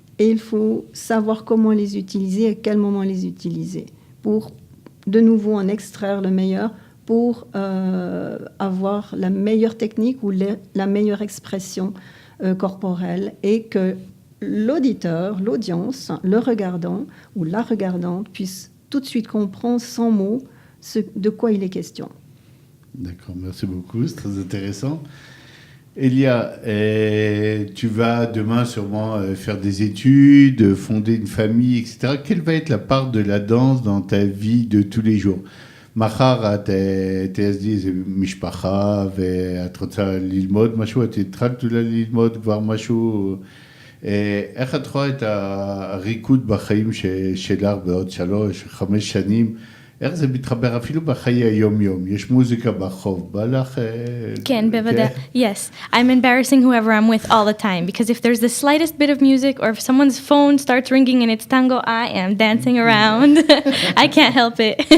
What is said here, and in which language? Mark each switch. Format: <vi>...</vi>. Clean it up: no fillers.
<fr>Et il faut savoir comment les utiliser, à quel moment les utiliser, pour de nouveau en extraire le meilleur, pour avoir la meilleure technique ou la meilleure expression corporelle, et que l'auditeur, l'audience, le regardant ou la regardante puisse tout de suite comprendre sans mots de quoi il est question. D'accord, merci beaucoup, c'est très intéressant. Elia, tu vas demain sûrement faire des études, fonder une famille, etc. Quelle va être la part de la danse dans ta vie de tous les jours?</fr> <he>מחר תעזדי איזה משפחה ואת רוצה ללמוד משהו, את התחלת אולי ללמוד כבר משהו, איך את רואה את הריקוד בחיים שלך בעוד 3-5 שנים, איך זה מתחבר אפילו בחיי היום-יום? יש מוזיקה ברחוב, בא לך? כן, בוודאי.</he> <en>Yes, I'm embarrassing whoever I'm with all the time, because if there's the slightest bit of music or if someone's phone starts ringing and it's tango, I am dancing around. I can't help it.</en>